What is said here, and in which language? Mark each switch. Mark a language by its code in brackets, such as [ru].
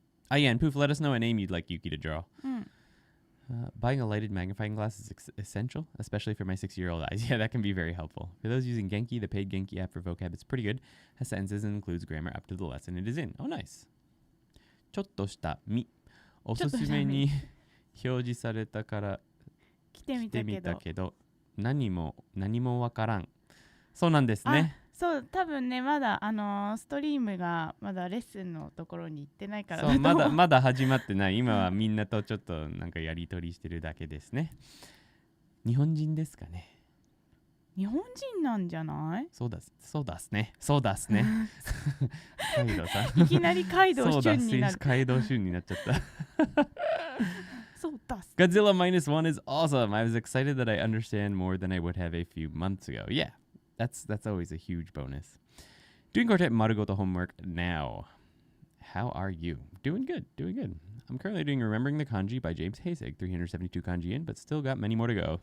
[en] Yeah, and Poof, let us know a name you'd like Yuki to draw. Buying a lighted magnifying glass is essential, especially for my 6-year-old eyes. Yeah, that can be very helpful. For those using Genki, the paid Genki app for vocab, it's pretty good. Has sentences and includes grammar up to the lesson it is in. Oh, nice. [ja] ちょっとしたみ。おすすめに表示されたから来てみたけど、何もわからん。そうなんですね。そう、多分ね、まだストリームがまだレッスンのところに行ってないからそう、まだ始まってない。今はみんなとちょっとなんかやり取りしてるだけですね。日本人ですかね。日本人なんじゃない？そうだすね。カイドさん。いきなりカイドウ俊になる。カイドウ俊になっちゃった。そうだす。 [en] Godzilla -1 is awesome. I was excited that I understand more than I would have a few months ago. Yeah. That's always a huge bonus. Doing Quartet Marugoto homework now. How are you? Doing good. I'm currently doing Remembering the Kanji by James Hasig, 372 kanji in, but still got many more to go.